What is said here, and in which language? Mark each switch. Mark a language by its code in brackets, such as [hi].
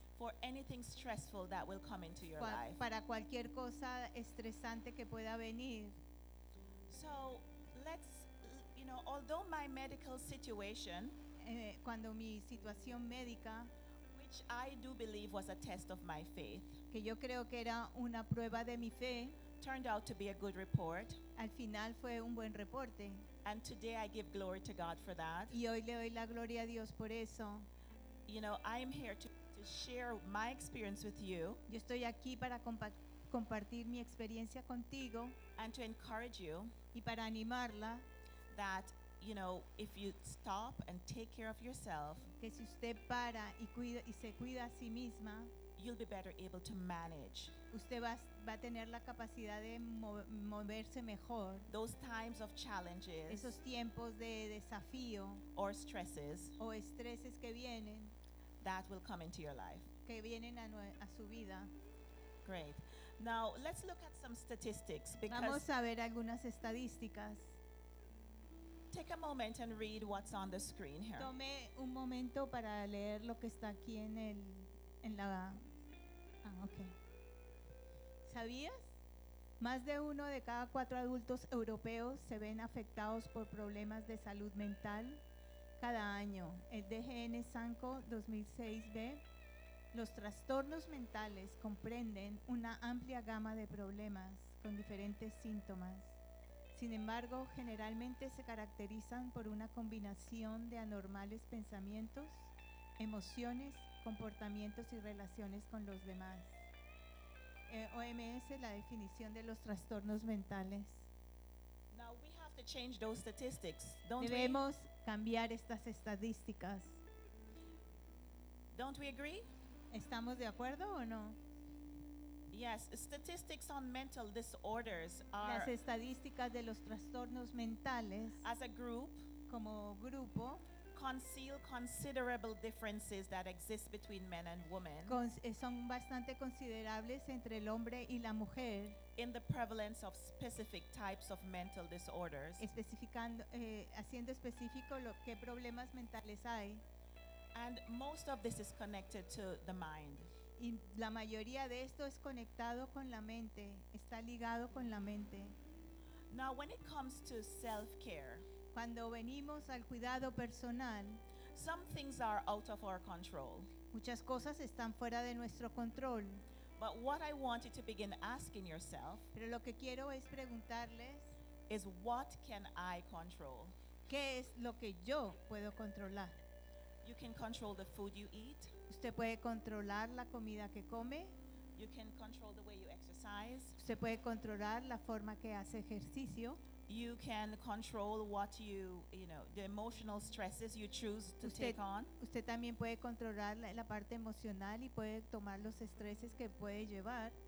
[en] for anything stressful that will come into your life. [es] Para cualquier cosa estresante que pueda venir. [en] So let's, you know, although my medical situation, [es] cuando mi situación médica, [en] which I do believe was a test of my faith, [es] que yo creo que era una prueba de mi fe, [en] turned out to be a good report. [es] Al final fue un buen reporte. [en] And today I give glory to God for that. [es] Y hoy le doy la gloria a Dios por eso. [en] You know, I am here to share my experience with you. [es] Yo estoy aquí para compartir mi experiencia contigo. [en] And to encourage you. [es] Y para animarla. [en] That, you know, if you stop and take care of yourself, [es] que si usted para y se cuida a sí misma, [en] you'll be better able to manage. [es] Usted va a tener la capacidad de moverse mejor. [en] Those times of challenges, [es] esos tiempos de desafío, [en] or stresses, [es] o estreses que vienen, [en] that will come into your life, [es] que vienen a su vida. [en] Great. Now let's look at some statistics. [es] Vamos a ver algunas estadísticas. [en] Take a moment and read what's on the screen here. [es] Tome un momento para leer lo que está aquí en el. Okay. ¿Sabías? Más de uno de cada cuatro adultos europeos se ven afectados por problemas de salud mental cada año. El DGN Sanco 2006B. Los trastornos mentales comprenden una amplia gama de problemas con diferentes síntomas. Sin embargo, generalmente se caracterizan por una combinación de anormales pensamientos, emociones, comportamientos y relaciones con los demás. OMS, la definición de los trastornos mentales. [en] Now we have to change those statistics, don't [es] debemos [en] we? [es] Cambiar estas estadísticas. [en] Don't we agree? [es] ¿Estamos de acuerdo o no? [en] Yes, statistics on mental disorders are, [es] las estadísticas de los trastornos mentales, [en] as a group, [es] como grupo, [en] conceal considerable differences that exist between men and women. [es] Son bastante considerables entre el hombre y la mujer. [en] In the prevalence of specific types of mental disorders. [es] Especificando, haciendo específico lo qué problemas mentales hay. [en] And most of this is connected to the mind. [es] Y la mayoría de esto es conectado con la mente. Está ligado con la mente. [en] Now, when it comes to self-care. [es] Cuando venimos al cuidado personal, [en] some things are out of our control. [es] Muchas cosas están fuera de nuestro control. [en] But what I want you to begin asking yourself, [es] pero lo que quiero es preguntarles, [en] is what can I control? [es] ¿Qué es lo que yo puedo controlar? [en] You can control the food you eat. [es] Usted puede controlar la comida que come. [en] You can control the way you exercise. [es] Usted puede controlar la forma que hace ejercicio. [en] You can control what you, you know, the emotional stresses you choose to take on. [es] Usted también puede controlar la parte emocional y puede tomar los estreses que puede llevar.